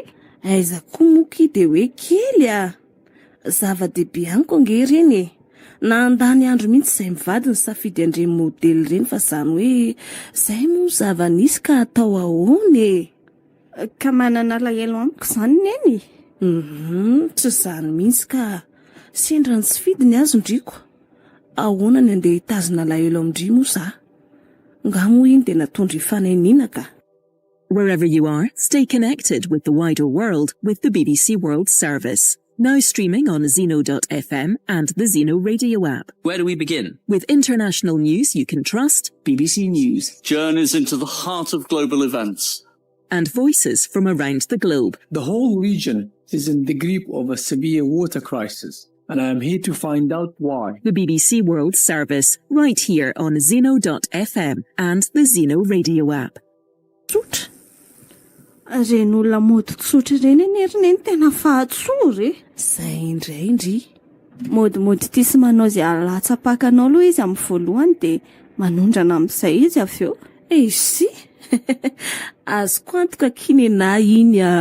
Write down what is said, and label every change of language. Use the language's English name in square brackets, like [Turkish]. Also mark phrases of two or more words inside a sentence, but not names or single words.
[Malagasy] aiza koa moky dia hoe kely zava-dehibe aniko ange ireny na andany andro mihitsy izay mivady ny safidy andreny modely ireny fa izany hoe izay moa zava-nisy ka atao ahoany ka manana lahelo amiko izany neny. Tsy izany mihitsy ka sendra ny tsy fidiny azo ndriko ahoana ny andeha hitazona lahelo amindry moa za ngamo iny dia natondra hifanenina ka. [English] Wherever you are, stay connected with the wider world with the BBC World Service. Now streaming on Zeno.fm and the Zeno radio app. Where do we begin? With international news you can trust. BBC News. Journeys into the heart of global events. And voices from around the globe. The whole region is in the grip of a severe water crisis, and I am here to find out why. The BBC World Service, right here on Zeno.fm and the Zeno radio app. [Malagasy] Tsotra. Reny olona mody tsotra ireny nerineny tena fahatsory. Izay indray modimody ity sy manao izay alatsapakanao aloha izy amin'ny voalohany dia manondrana amin'izay izy avy eo. Isy azoko antoka kinena iny